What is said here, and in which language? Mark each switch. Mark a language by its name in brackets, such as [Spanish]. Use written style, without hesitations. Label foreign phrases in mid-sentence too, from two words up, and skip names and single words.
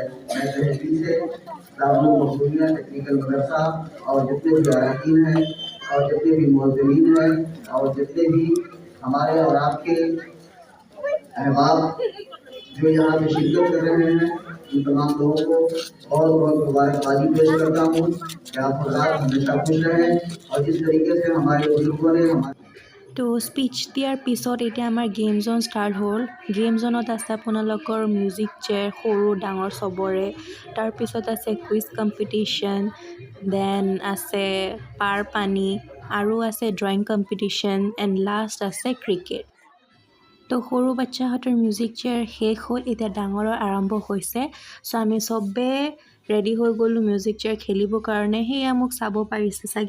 [Hindi] मैं तहसील से दारुल मखदूमिया टेक्निकल मदरसा और जितने भी अरकान हैं और जितने भी मुअज़्ज़िनीन हैं और जितने भी हमारे और आपके अहबाब जो यहाँ पे शिरकत कर रहे हैं उन तमाम लोगों को बहुत बहुत मुबारकबादी पेश करता हूँ कि आप हज़रात हमेशा खुश रहें और जिस तरीके से हमारे बुजुर्गों ने [Assamese] তো স্পীচ দিয়াৰ পিছত এতিয়া আমাৰ [English] game zone [Assamese] ষ্টাৰ্ট হ'ল [English] game zone [Assamese] আছে আপোনালোকৰ [English] music chair [Assamese] সৰু ডাঙৰ চবৰে তাৰপিছত আছে [English] quiz competition [Assamese] দেন আছে পাৰ পানী আৰু আছে [English] drawing competition and last [Assamese] আছে ক্ৰিকেট তো সৰু বাচ্চাহঁতৰ [English] music chair [Assamese] শেষ হ'ল এতিয়া ডাঙৰৰ আৰম্ভ হৈছে চ' আমি চবে ৰেডি হৈ গ'লোঁ [English] music chair [Assamese] খেলিবৰ কাৰণে সেয়া মোক চাব পাৰিছে চাগে